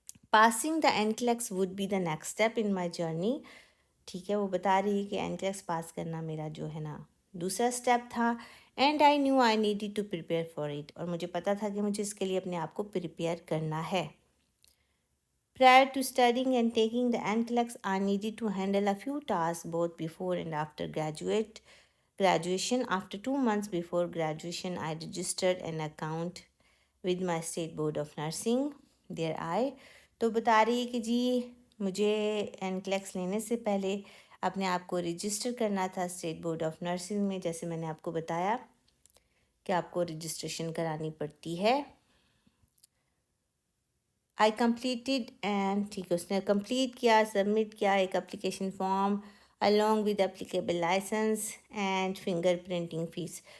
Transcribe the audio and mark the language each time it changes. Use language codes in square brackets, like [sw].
[en] Passing the NCLEX would be the next step in my journey. [ur] ٹھیک ہے، وہ بتا رہی ہے کہ NCLEX پاس کرنا میرا جو ہے نا دوسرا اسٹیپ تھا. [en] And I knew I needed to prepare for it. [ur] اور مجھے پتہ تھا کہ مجھے اس کے لیے اپنے آپ کو پریپیئر کرنا ہے. [en] Prior to studying and taking the NCLEX, I needed to handle a few tasks both before and after graduation. After 2 months before graduation, I registered an account with my state board of nursing. There I. [ur] تو بتا رہی ہے کہ جی مجھے NCLEX لینے سے پہلے اپنے آپ کو رجسٹر کرنا تھا اسٹیٹ بورڈ آف نرسنگ میں، جیسے میں نے آپ کو بتایا کہ آپ کو رجسٹریشن کرانی پڑتی ہے. [en] I completed and [ur] ٹھیک ہے، اس نے کمپلیٹ کیا، سبمٹ کیا ایک application form [en] along with applicable license and [ur] finger printing face.